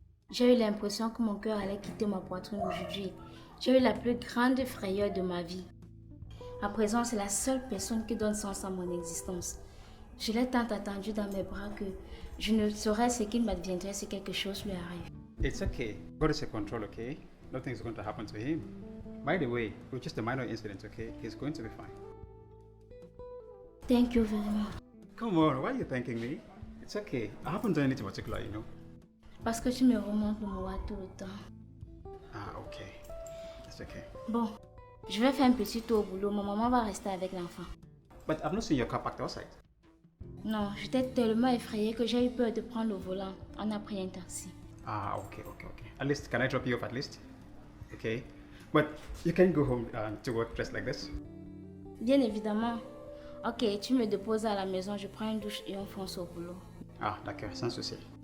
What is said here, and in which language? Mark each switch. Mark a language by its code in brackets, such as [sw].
[fr] J'ai eu l'impression que mon cœur allait quitter ma poitrine aujourd'hui. J'ai eu la plus grande frayeur de ma vie. À présent, c'est la seule personne qui donne sens à mon existence. Je l'ai tant attendu dans mes bras que je ne saurais ce qu'il m'adviendrait si quelque chose lui arrive. [en] It's okay. God is in control, okay? Nothing's going to happen to him. By the way, it was just a minor incident, okay? He's going to be fine. Thank you very much. Come on, why are you thanking me? It's okay. I haven't done anything particular, you know. [fr] Parce que tu me remontes le moral tout le temps. [en] Ah, okay. It's okay. [fr] Bon, je vais faire un petit tour au boulot. Ma maman va rester avec l'enfant. [en] But I've not seen your car parked outside. [fr] Non, j'étais tellement effrayée que j'ai eu peur de prendre le volant. On a pris un taxi. [en] Ah, okay. At least, can I drop you off at least? Okay. But you can go home to work dressed like this. [fr] Bien évidemment. Ok, tu me déposes à la maison, je prends une douche et on fonce au boulot. Ah, d'accord, sans souci.